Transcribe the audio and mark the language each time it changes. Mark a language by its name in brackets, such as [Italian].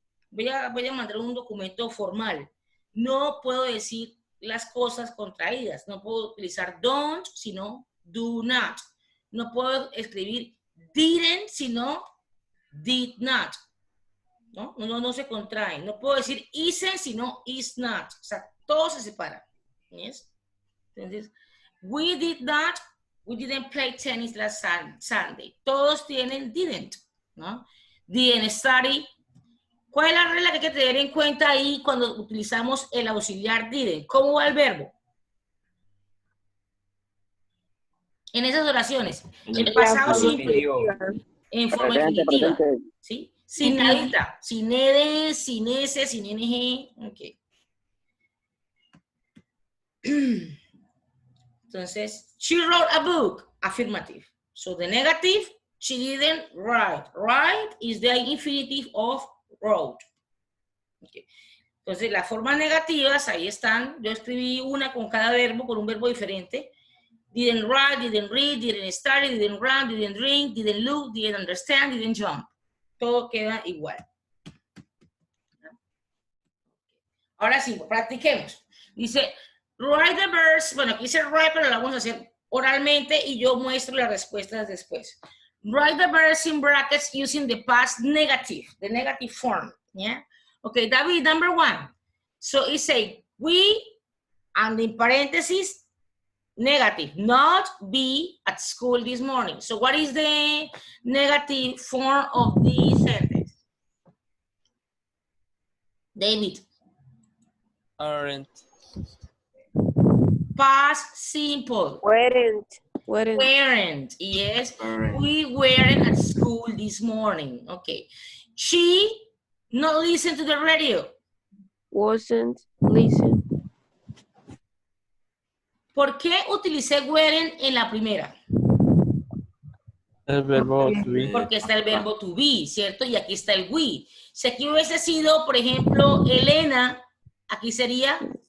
[Spanish] Voy a mandar un documento formal. No puedo decir las cosas contraídas. No puedo utilizar don't, sino do not. No puedo escribir didn't, sino did not. No se contraen. No puedo decir isn't, sino is not. O sea, todo se separa. ¿Yes? [English] Entonces, we didn't play tennis last Sunday. [Spanish] Todos tienen didn't, ¿no? [English] Didn't study. [Spanish] ¿Cuál es la regla que hay que tener en cuenta ahí cuando utilizamos el auxiliar didn't? ¿Cómo va el verbo? En esas oraciones. El pasado simple. En forma definitiva. ¿Sí? Sin nadita. Sin ed, sin s, sin ing. Ok. [English] Entonces, she wrote a book. Affirmative. So the negative, she didn't write. Write is the infinitive of wrote. Okay. [Spanish] Entonces, las formas negativas, ahí están. Yo escribí una con cada verbo, con un verbo diferente. [English] Didn't write, didn't read, didn't study, didn't run, didn't drink, didn't look, didn't understand, didn't jump. [Spanish] Todo queda igual. Ahora sí, practiquemos. Dice, [English] write the verse. [Spanish] Bueno, aquí dice write, pero lo vamos a hacer oralmente y yo muestro las respuestas después. [English] Write the verse in brackets using the past negative, the negative form. Yeah. Okay, David, number 1. So it say, we, and in parentheses, negative, not be at school this morning. So what is the negative form of this sentence? David. Aren't. Past simple. Weren't. Weren't. Yes. We weren't at school this morning. Okay. She not listened to the radio. Wasn't. Listen. [Spanish] ¿Por qué utilicé weren't en la primera? El verbo to be. Porque está el verbo to be, ¿cierto? Y aquí está el we. Si aquí hubiese sido, por ejemplo, Elena, aquí sería